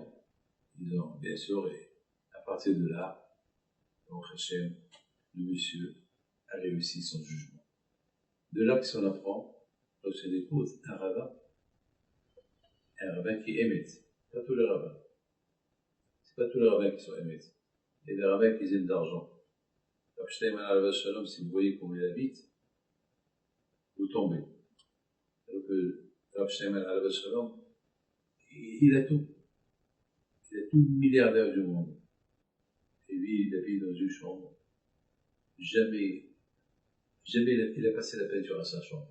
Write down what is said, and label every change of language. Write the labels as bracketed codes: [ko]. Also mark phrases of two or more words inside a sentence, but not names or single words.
[fr] Ils ont, bien sûr, et à partir de là, donc Hachem, le monsieur, a réussi son jugement. De là que si on apprend, lorsqu'on épouse un rabbin qui émet, pas tous les rabbins. C'est pas tous les rabbins qui sont émet. Il y a des rabbins qui aiment d'argent. Rav Shteiman [he] עליו השלום, [fr] si vous voyez comment il habite, vous tombez. Alors que Rav Shteiman [he] עליו השלום, [fr] il a tout. Il a tout le milliardaire du monde. Et lui, il habite dans une chambre. Jamais il a passé la peinture à sa chambre.